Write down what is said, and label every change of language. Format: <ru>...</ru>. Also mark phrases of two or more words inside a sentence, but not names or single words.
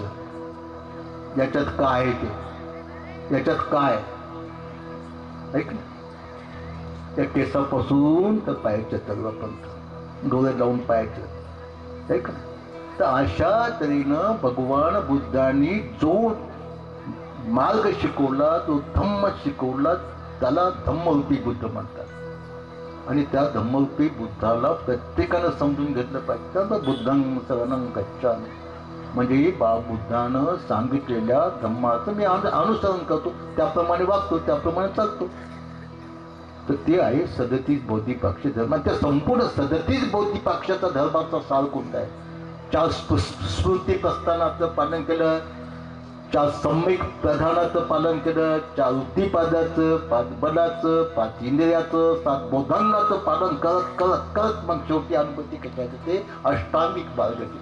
<mr>याच्यात काय आहे ते, याच्यात काय ऐक, त्या केसापासून तर पायाच्या तळव्यापर्यंत डोळे लावून पाहायचं. ऐक, तर अशा तऱ्हेनं भगवान बुद्धांनी जो मार्ग शिकवला, जो धम्म शिकवला, त्याला धम्मरूपी बुद्ध म्हणतात. आणि त्या धम्मरूपी बुद्धाला प्रत्येकानं समजून घेतलं पाहिजे. तर</mr> <pi>बुद्धं शरणं गच्छामि</pi> <mr>म्हणजे बुद्धानं सांगितलेल्या धम्माचं मी अनुसरण करतो, त्याप्रमाणे वागतो, त्याप्रमाणे चालतो. तर ते आहे 37 बोधिपाक्ष धर्म. त्या संपूर्ण 37 बोधिपाक्षाचा धर्माचा सार कोणता आहे? 4 स्मृती प्रस्थानाचं पालन केलं, 4 सम्यक प्रधानाचं पालन केलं, 4 वृत्तिपादाचं, 5 बलाचं, 5 इंद्रियाचं, 7 बोधांगाचं पालन करत करत करत मग शेवटी अनुभूती कशायचं ते अष्टांगिक मार्गाची.</mr>